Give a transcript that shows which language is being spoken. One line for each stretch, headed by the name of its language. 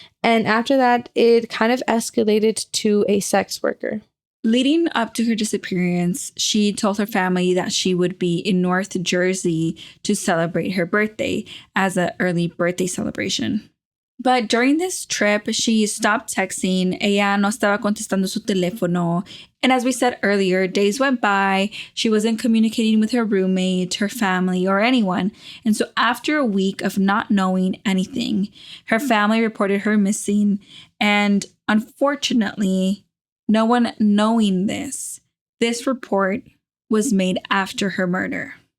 English: And after that, it kind of escalated to a sex worker. Leading up to her disappearance, she told her family that she would be in North Jersey to celebrate her birthday as an early birthday celebration. But during this trip, she stopped texting.
Spanish: Ella no estaba contestando su teléfono.
English: And as we said earlier, days went by. She wasn't communicating with her roommate, her family, or anyone. And so after a week of not knowing anything, her family reported her missing. And unfortunately, no one knowing this report was made after her murder.